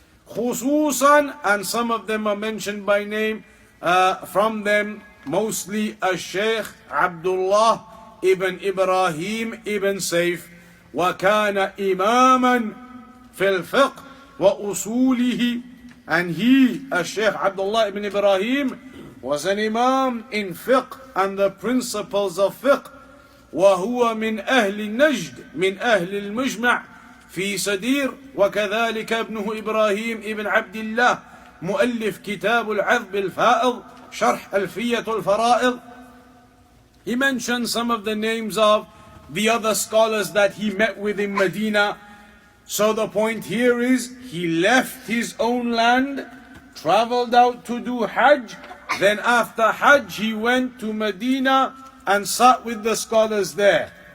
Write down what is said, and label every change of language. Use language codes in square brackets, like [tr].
[en] Khususan, and some of them are mentioned by name, from them mostly Shaykh Abdullah ibn Ibrahim ibn Sayf. [ar] وَكَانَ إِمَامًا فِي الْفِقْهِ وَأُصُولِهِ. [en] And he, Shaykh Abdullah ibn Ibrahim, was an imam in fiqh and the principles of fiqh. [ar] وهو من أهل النجد من أهل المجمع في سدير. وكذلك ابنه إبراهيم ابن عبد الله مؤلف كتاب العذب الفائض شرح ألفية الفرائض. [en] He mentioned some of the names of the other scholars that he met with in Medina. So the point here is, he left his own land, traveled out to do Hajj, then after Hajj he went to Medina and sat with the scholars there.